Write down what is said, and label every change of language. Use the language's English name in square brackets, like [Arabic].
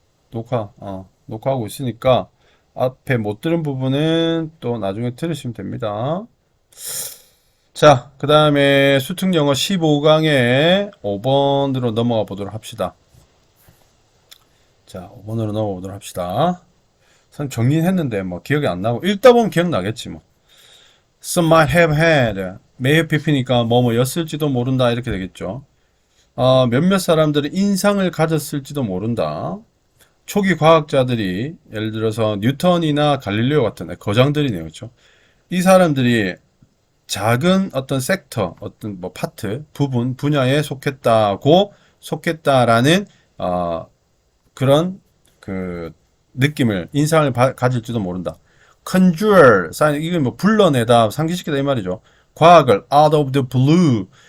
[Korean] 녹화하고 있으니까 앞에 못 들은 부분은 또 나중에 들으시면 됩니다. 자, 그 다음에 수특 영어 15강에 5번으로 넘어가 보도록 합시다. 자, 5번으로 넘어가 보도록 합시다. 선 정리는 했는데 뭐 기억이 안 나고 읽다 보면 기억나겠지 뭐. [English] Some might have had may have pp니까 [Korean] 뭐뭐였을지도 모른다 이렇게 되겠죠. 몇몇 사람들은 인상을 가졌을지도 모른다. 초기 과학자들이 예를 들어서 뉴턴이나 갈릴레오 같은 거장들이네요. 그렇죠? 이 사람들이 작은 어떤 섹터, 어떤 뭐 파트, 부분, 분야에 속했다라는 그런 그 느낌을 인상을 가질지도 모른다. conjure, 이건 뭐 불러내다, 상기시키다 이 말이죠. 과학을 [English] out of the blue.